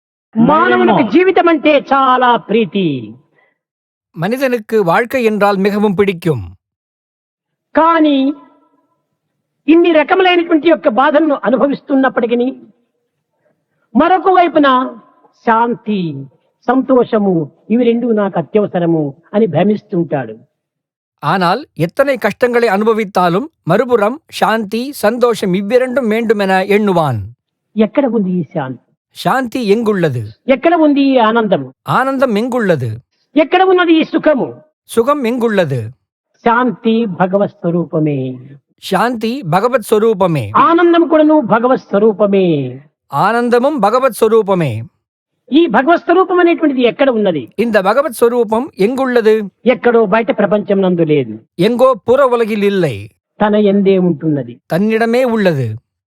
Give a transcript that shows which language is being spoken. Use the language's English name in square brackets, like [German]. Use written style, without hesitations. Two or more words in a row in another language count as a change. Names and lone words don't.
[Telugu] మానవునికి జీవితం అంటే చాలా ప్రీతి. [Tamil] மனிதனுக்கு வாழ்க்கை என்றால் மிகவும் பிடிக்கும். [Telugu] కానీ ఇన్ని రకములైనటువంటి యొక్క బాధలను అనుభవిస్తున్నప్పటికీ మరొక వైపున శాంతి, సంతోషము ఇవి రెండు నాకు అత్యవసరము అని భ్రమిస్తుంటాడు. [Tamil] ஆனால் எத்தனை கஷ்டங்களை அனுபவித்தாலும் மறுபுறம் சாந்தி, சந்தோஷம் இவ்விரண்டும் வேண்டுமென எண்ணுவான். [Telugu] ఎక్కడ ఉంది ఈ శాంతి? [Tamil] శాంతి எங்குள்ளது? [Telugu] ఎక్కడ ఉంది ఈ ఆనందము? [Tamil] ஆனந்தம் எங்குள்ளது? [Telugu] ఎక్కడ ఉన్నది ఈ సుఖము? [Tamil] சுகம் எங்குள்ளது? [Telugu] శాంతి భగవత్ స్వరూపమే. [Tamil] சாந்தி பகவத் ஸ்வரூபமே. [Telugu] ఆనందం కూడాను భగవత్ స్వరూపమే. [Tamil] ஆனந்தமும் பகவத் ஸ்வரூபமே. [Telugu] ఈ భగవత్ స్వరూపం అనేటువంటిది ఎక్కడ ఉన్నది? [Tamil] இந்த பகவத் ஸ்வரூபம் எங்குள்ளது? [Telugu] ఎక్కడో బయట ప్రపంచం నందు లేదు. [Tamil] எங்கோ புற உலகில் இல்லை, [Telugu] తన యందే ఉంటున్నది. [Tamil] தன்னிடமே உள்ளது.